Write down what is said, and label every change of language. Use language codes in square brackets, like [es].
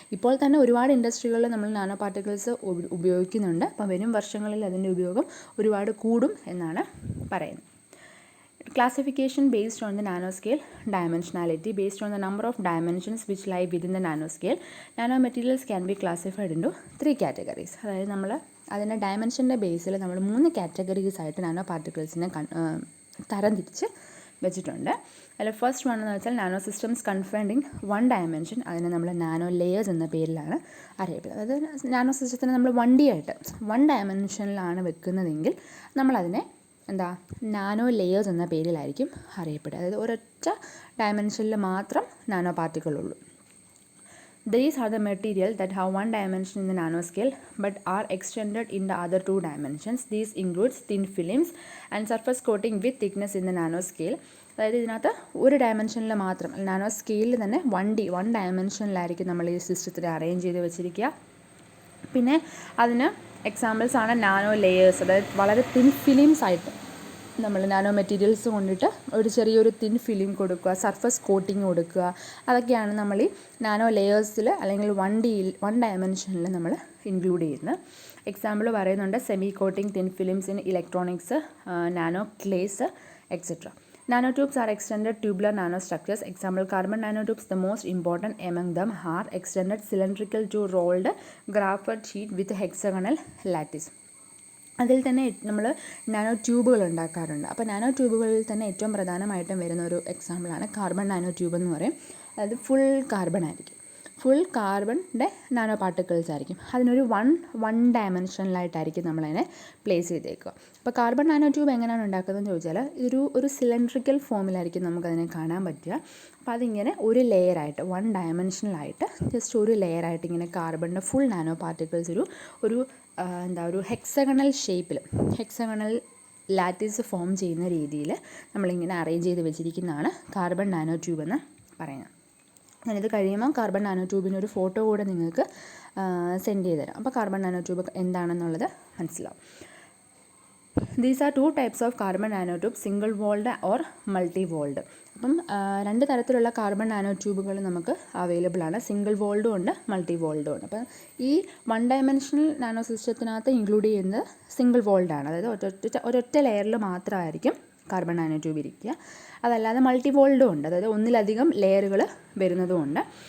[ml] ഇപ്പോൾ തന്നെ ഒരുപാട് ഇൻഡസ്ട്രികളിൽ നമ്മൾ നാനോ പാർട്ടിക്കിൾസ് ഉപയോഗിക്കുന്നുണ്ട്. അപ്പോൾ വരും വർഷങ്ങളിൽ അതിൻ്റെ ഉപയോഗം ഒരുപാട് കൂടും എന്നാണ് പറയുന്നത്. [en] Classification based on the nanoscale dimensionality. Based on the number of dimensions which lie within the nanoscale, nanomaterials can be classified into 3 categories. [ml] അതായത് നമ്മൾ അതിൻ്റെ ഡയമെൻഷൻ്റെ ബേസിൽ നമ്മൾ 3 കാറ്റഗറീസ് ആയിട്ട് നാനോ പാർട്ടിക്കിൾസിനെ തരംതിരിച്ച് വെച്ചിട്ടുണ്ട്. അതിൽ ഫസ്റ്റ് വൺ എന്ന് വെച്ചാൽ നാനോ സിസ്റ്റംസ് കൺഫൈൻഡ് 1 ഡയമെൻഷൻ. അതിനെ നമ്മൾ നാനോ ലെയേഴ്സ് എന്ന പേരിലാണ് അറിയപ്പെടുന്നത്. അതായത് നാനോ സിസ്റ്റത്തിനെ നമ്മൾ 1D ആയിട്ട് 1 ഡയമെൻഷനിലാണ് വെക്കുന്നതെങ്കിൽ നമ്മളതിനെ നാനോ ലെയേഴ്സ് എന്ന പേരിലായിരിക്കും അറിയപ്പെടുക. അതായത് ഒരൊറ്റ ഡയമെൻഷനിൽ മാത്രം nano പാർട്ടിക്കിളുള്ളൂ. [en] These are the materials that have 1 dimension in the nanoscale but are extended in the other 2 dimensions. These includes thin films and surface coating with thickness in the nanoscale. [ml] അതായത് ഇതിനകത്ത് ഒരു ഡയമെൻഷനിൽ മാത്രം, nano സ്കെയിലിൽ തന്നെ 1 ഡയമെൻഷനിലായിരിക്കും നമ്മൾ ഈ സിസ്റ്റത്തിനെ arrange ചെയ്ത് വെച്ചിരിക്കുക. പിന്നെ അതിന് എക്സാമ്പിൾസ് ആണ് നാനോ ലെയേഴ്സ്. അതായത് വളരെ തിൻ ഫിലിംസ് ആയിട്ട് നമ്മൾ നാനോ മെറ്റീരിയൽസ് കൊണ്ടിട്ട് ഒരു ചെറിയൊരു തിൻ ഫിലിം കൊടുക്കുക, സർഫസ് കോട്ടിങ് കൊടുക്കുക. അതൊക്കെയാണ് നമ്മൾ ഈ നാനോ ലെയേഴ്സിൽ അല്ലെങ്കിൽ 1 ഡയമെൻഷനിൽ നമ്മൾ ഇൻക്ലൂഡ് ചെയ്യുന്നത്. എക്സാമ്പിൾ പറയുന്നുണ്ട് semi coating, thin films in electronics, nano clays, etcetera. [en] Nanotubes are extended tubular nanostructures. Example, carbon nanotubes. The most important among them are extended cylindrical to rolled graphite sheet with hexagonal lattice. [ml] അതിൽ തന്നെ നമ്മൾ nano ട്യൂബുകൾ ഉണ്ടാക്കാറുണ്ട്. അപ്പോൾ nano ട്യൂബുകളിൽ തന്നെ ഏറ്റവും പ്രധാനമായിട്ടും വരുന്ന ഒരു എക്സാമ്പിളാണ് കാർബൺ നാനോ ട്യൂബ് എന്ന് പറയും. അതായത് ഫുൾ കാർബൺ ആയിരിക്കും, ഫുൾ കാർബണിൻ്റെ നാനോ പാർട്ടിക്കിൾസ് ആയിരിക്കും. അതിനൊരു വൺ ഡയമെൻഷനിലായിട്ടായിരിക്കും നമ്മളതിനെ പ്ലേസ് ചെയ്തേക്കുക. അപ്പോൾ കാർബൺ നാനോ ട്യൂബ് എങ്ങനെയാണ് ഉണ്ടാക്കുന്നതെന്ന് ചോദിച്ചാൽ ഒരു സിലിണ്ട്രിക്കൽ ഫോമിലായിരിക്കും നമുക്കതിനെ കാണാൻ പറ്റുക. അപ്പോൾ അതിങ്ങനെ ഒരു ലെയറായിട്ട് 1 ഡയമെൻഷനിലായിട്ട് ജസ്റ്റ് ഒരു ലെയറായിട്ട് ഇങ്ങനെ കാർബണിൻ്റെ ഫുൾ നാനോ പാർട്ടിക്കിൾസ് ഒരു ഹെക്സഗണൽ ഷേപ്പിൽ, ഹെക്സഗണൽ ലാറ്റിസ് ഫോം ചെയ്യുന്ന രീതിയിൽ നമ്മളിങ്ങനെ അറേഞ്ച് ചെയ്ത് വെച്ചിരിക്കുന്നതാണ് കാർബൺ നാനോ ട്യൂബ് എന്ന് പറയുന്നത്. ഞാനിത് കഴിയുമ്പോൾ കാർബൺ നാനോ ട്യൂബിൻ്റെ ഒരു ഫോട്ടോ കൂടെ നിങ്ങൾക്ക് സെൻഡ് ചെയ്ത് തരാം. അപ്പോൾ കാർബൺ നാനോ ട്യൂബ് എന്താണെന്നുള്ളത് മനസ്സിലാവും. [en] These are 2 types of carbon nanotubes, single walled or multi walled. [ml] അപ്പം 2 തരത്തിലുള്ള കാർബൺ നാനോ ട്യൂബുകൾ നമുക്ക് അവൈലബിൾ ആണ്. സിംഗിൾ വോൾഡും ഉണ്ട്, മൾട്ടി വോൾഡും ഉണ്ട്. അപ്പം ഈ 1 ഡയമെൻഷണൽ നാനോ സിസ്റ്റത്തിനകത്ത് ഇൻക്ലൂഡ് ചെയ്യുന്നത് സിംഗിൾ വോൾഡാണ്. അതായത് ഒരൊറ്റ ലെയറിൽ മാത്രമായിരിക്കും കാർബൺ നാനോ ട്യൂബ് ഇരിക്കുക. അതല്ലാതെ മൾട്ടി വോൾഡും ഉണ്ട്, അതായത് ഒന്നിലധികം ലെയറുകൾ വരുന്നതുമുണ്ട്.